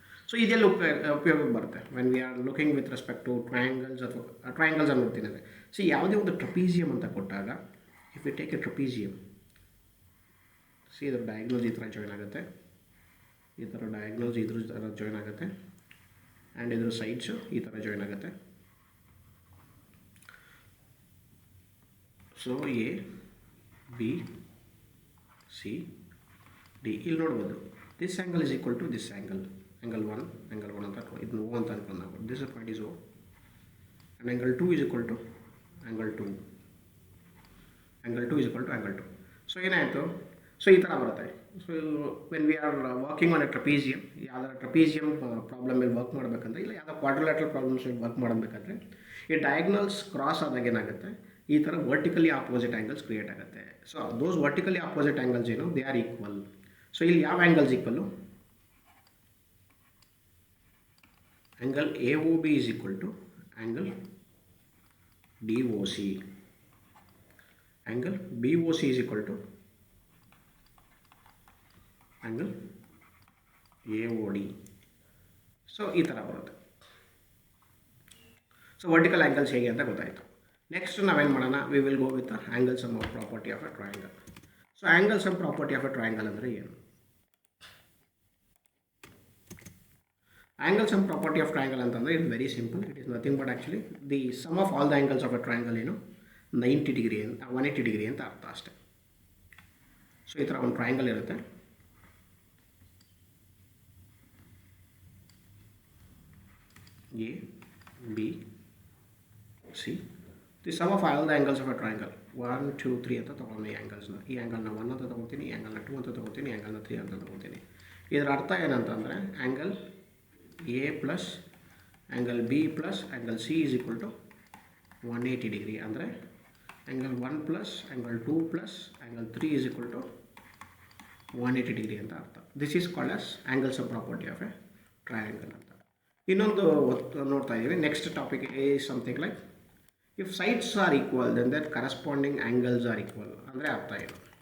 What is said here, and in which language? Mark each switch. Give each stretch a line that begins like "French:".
English: so
Kannada: ಇದೆಲ್ಲ ಉಪಯೋಗಕ್ಕೆ ಬರುತ್ತೆ
English: when we are looking with respect to triangles ಅಥವಾ triangles
Kannada: ಅನ್ನು ನೋಡ್ತೀನಿ. ಸೊ ಯಾವುದೇ ಒಂದು ಟ್ರಪೀಸಿಯಮ್ ಅಂತ ಕೊಟ್ಟಾಗ,
English: if you take a trapezium,
Kannada: C ಇದರ ಡಯಾಗ್ನಲ್ಸ್ ಈ ಥರ ಜಾಯ್ನ್ ಆಗುತ್ತೆ, ಈ ಥರ ಡಯಾಗ್ನಲ್ಸ್ ಇದ್ರ ಥರ ಜಾಯ್ನ್ ಆಗುತ್ತೆ, ಆ್ಯಂಡ್ ಇದ್ರ ಸೈಡ್ಸು ಈ ಥರ ಜಾಯ್ನ್ ಆಗುತ್ತೆ. So A B C D ಇಲ್ಲಿ ನೋಡ್ಬೋದು.
English: this angle is equal to this angle 1
Kannada: ಅಂತ ಇದನ್ನು O ಅಂತ ಅನ್ಕೊಂಡು ನಾವು
English: This point is O, and angle 2 is equal to angle 2 is equal to angle 2.
Kannada: So ಏನಾಯಿತು, ಸೊ ಈ ಥರ ಬರುತ್ತೆ.
English: so when we are working on a trapezium,
Kannada: ಯಾವ್ದಾರ ಟ್ರಪೀಸಿಯಮ್ ಪ್ರಾಬ್ಲಮ್ ಮೇಲೆ ವರ್ಕ್ ಮಾಡಬೇಕಂದ್ರೆ, ಇಲ್ಲ ಯಾವುದೋ ಕ್ವಾಡ್ರಿಲ್ಯಾಟ್ರಲ್ ಪ್ರಾಬ್ಲಮ್ಸ್ ಮೇಲೆ ವರ್ಕ್ ಮಾಡಬೇಕಾದ್ರೆ, ಈ ಡಯಾಗ್ನಲ್ಸ್ ಕ್ರಾಸ್ ಆದಾಗ ಏನಾಗುತ್ತೆ, ಈ ಥರ ವರ್ಟಿಕಲಿ ಆಪೋಸಿಟ್ ಆ್ಯಂಗಲ್ಸ್ ಕ್ರಿಯೇಟ್ ಆಗುತ್ತೆ.
English: So those vertically opposite angles ಏನು, they are equal.
Kannada: ಸೊ ಇಲ್ಲಿ ಯಾವ angles equal,
English: angle AOB is equal to angle DOC. Angle BOC is equal to angle AOD.
Kannada: So ಈ ಥರ ಬರುತ್ತೆ.
English: so vertical angles
Kannada: ಹೇಗೆ ಅಂತ ಗೊತ್ತಾಯಿತು.
English: next
Kannada: ನಾವೇನು ಮಾಡೋಣ,
English: We will go with angle sum property of a triangle.
Kannada: So angle some property of A triangle ಅಂದರೆ ಏನು?
English: Angle sum property of triangle ಅಂತಂದರೆ it very simple. It is nothing but actually the sum of all the angles of a triangle ಏನು 90 degree ಅಂತ 180 degree
Kannada: ಅಂತ ಅರ್ಥ ಅಷ್ಟೇ. So ಈ ಥರ ಒಂದು ಟ್ರಯಾಂಗಲ್ ಇರುತ್ತೆ. A B C
English: the sum of all the angles of a triangle
Kannada: 1 2 3 ಅಂತ ತೊಗೊಂಡು ಈ ಆ್ಯಂಗಲ್ಸ್ನ, ಈ ಆ್ಯಂಗಲ್ನ 1 ಅಂತ ತೊಗೊತೀನಿ, ಈ ಆ್ಯಂಗಲ್ನ 2 ಅಂತ ತೊಗೊತೀನಿ, ಈ ಆ್ಯಂಗಲ್ನ 3 ಅಂತ ತೊಗೊತೀನಿ. ಇದರ ಅರ್ಥ ಏನಂತಂದರೆ
English: Angle A plus angle B plus angle C is equal to 180 degree. ಅಂದರೆ angle 1 plus angle 2 plus angle 3 is equal to 180 degree
Kannada: ಅಂತ ಅರ್ಥ.
English: This is called as angle sum property of a triangle ಅಂತ.
Kannada: ಇನ್ನೊಂದು ನೋಡ್ತಾ ಇದ್ದೀವಿ.
English: Next topic is something like if sides are equal then that corresponding angles are equal.
Kannada: ಅಂದರೆ ಅರ್ಥ ಏನು?